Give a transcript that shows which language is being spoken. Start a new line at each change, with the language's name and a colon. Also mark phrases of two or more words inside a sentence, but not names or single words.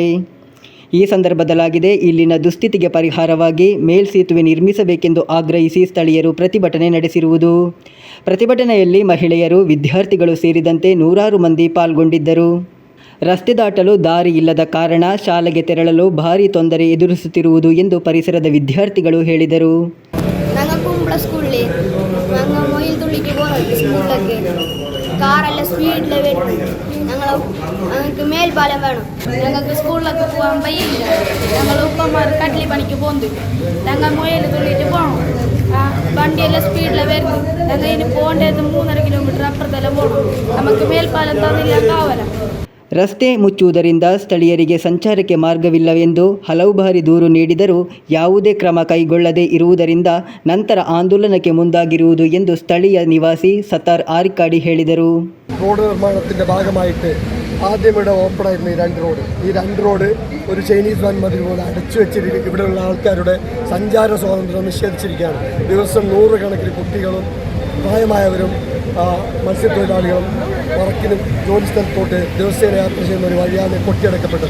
Kannada: ಈ ಸಂದರ್ಭದಲ್ಲಾಗಿದೆ ಇಲ್ಲಿನ ದುಸ್ಥಿತಿಗೆ ಪರಿಹಾರವಾಗಿ ಮೇಲ್ಸೇತುವೆ ನಿರ್ಮಿಸಬೇಕೆಂದು ಆಗ್ರಹಿಸಿ ಸ್ಥಳೀಯರು ಪ್ರತಿಭಟನೆ ನಡೆಸಿರುವುದು. ಪ್ರತಿಭಟನೆಯಲ್ಲಿ ಮಹಿಳೆಯರು, ವಿದ್ಯಾರ್ಥಿಗಳು ಸೇರಿದಂತೆ ನೂರಾರು ಮಂದಿ ಪಾಲ್ಗೊಂಡಿದ್ದರು. ರಸ್ತೆ ದಾಟಲು ದಾರಿ ಇಲ್ಲದ ಕಾರಣ ಶಾಲೆಗೆ ತೆರಳಲು ಭಾರಿ ತೊಂದರೆ ಎದುರಿಸುತ್ತಿರುವುದು ಎಂದು ಪರಿಸರದ ವಿದ್ಯಾರ್ಥಿಗಳು ಹೇಳಿದರು.
Malayalam: കാറെല്ലാം സ്പീഡിൽ വരുന്നു. ഞങ്ങൾക്ക് മേൽപ്പാലം വേണം. ഞങ്ങൾക്ക് സ്കൂളിലൊക്കെ പോകാൻ വയ്യില്ല. ഞങ്ങൾ ഉപ്പമാർ കട്ടിലി പണിക്ക് പോകുന്നു. ഞങ്ങൾ മുയൽ തുള്ളിയിട്ട് പോകണം. വണ്ടിയെല്ലാം സ്പീഡിൽ വരുന്നു. ഞങ്ങൾ ഇനി പോകേണ്ടത് 3.5 കിലോമീറ്റർ അപ്പുറത്തെല്ലാം പോകണം. നമുക്ക് മേൽപ്പാലം തന്നില്ല കാവല.
Kannada: ರಸ್ತೆ ಮುಚ್ಚುವುದರಿಂದ ಸ್ಥಳೀಯರಿಗೆ ಸಂಚಾರಕ್ಕೆ ಮಾರ್ಗವಿಲ್ಲವೆಂದು ಹಲವು ಬಾರಿ ದೂರು ನೀಡಿದರೂ ಯಾವುದೇ ಕ್ರಮ ಕೈಗೊಳ್ಳದೇ ಇರುವುದರಿಂದ ನಂತರ ಆಂದೋಲನಕ್ಕೆ ಮುಂದಾಗಿರುವುದು ಎಂದು ಸ್ಥಳೀಯ ನಿವಾಸಿ ಸತ್ತಾರ್ ಆರಿಕಾಡಿ ಹೇಳಿದರು.
Malayalam: റോഡ് നിർമ്മാണത്തിൻ്റെ ഭാഗമായിട്ട് ആദ്യം ഇവിടെ ഓപ്പണായിരുന്നു ഈ രണ്ട് റോഡ് ഒരു ചൈനീസ് വൻമതിൽ പോലെ അടച്ചു വെച്ചിരിക്കും. ഇവിടെയുള്ള ആൾക്കാരുടെ സഞ്ചാര സ്വാതന്ത്ര്യം നിഷേധിച്ചിരിക്കുകയാണ്. ദിവസം 100 കണക്കിന് കുട്ടികളും പ്രായമായവരും മത്സ്യത്തൊഴിലാളികളും വർക്കിനും ജോലി സ്ഥലത്തോട്ട് ദിവസേന യാത്ര ചെയ്യുന്ന ഒരു വഴിയാണ് കൊട്ടിയടക്കപ്പെട്ടത്.